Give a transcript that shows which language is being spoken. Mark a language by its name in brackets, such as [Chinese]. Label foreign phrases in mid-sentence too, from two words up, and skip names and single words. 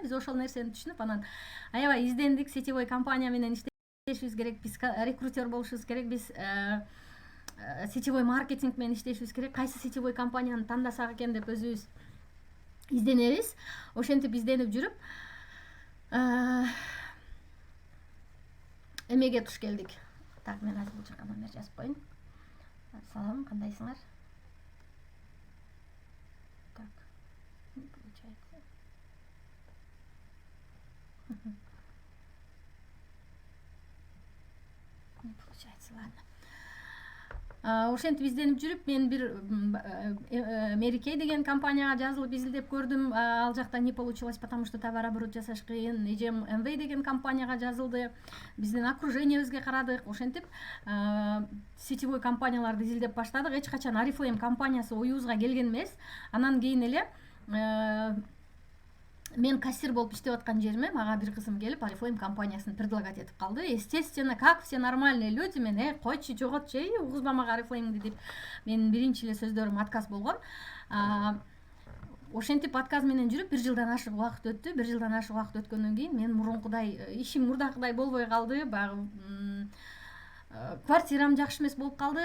[Kyrgyz] Биз ошол нерсени түшүнүп, анан аябай издендик. Сетевой компания менен иштешибиз керек, биз рекрутер болушубуз керек, биз [Russian] сетевой маркетинг [Kyrgyz] менен иштешибиз керек. Кайсы сетевой компанияны тандасак экен деп өзүбүз изденебиз. Ошентип изденип жүрүп эмеге туш келдик. Так, мен азыр бул жака номер жазып коеюн. Салам, кандайсыңар? [Russian] Так, получается. Не получается, ладно. [Kyrgyz] Ошентип изденип жүрүп, мен бир Мерикей деген компанияга жазылып изилдеп көрдүм. Ал жакта [Russian] не получилось, потому что товарооборот [Kyrgyz] жасаш кыйын. Эжем МВ деген компанияга жазылды. Биздин окружениябизге карадык. Ошентип сетевой компанияларды изилдеп баштадык. Эч качан Oriflame компаниясы оюбузга келген эмес. Анан кийин эле мен кассир болуп иштеп аткан жериме мага бир кызым келип Oriflame компаниясын предлагать этип калды. [Russian] Естественно, как все нормальные люди, [Kyrgyz] мен койчу, жоготчу, угузба мага Oriflame'ди деп менин биринчи эле сөздөрүм отказ болгон. Ошентип отказ менен жүрүп 1 жылдан ашык убакыт өттү. 1 жылдан ашык убакыт өткөндөн кийин мен мурункудай ишим мурдакыдай болбой калды. Баягы квартирам жакшы эмес болуп калды.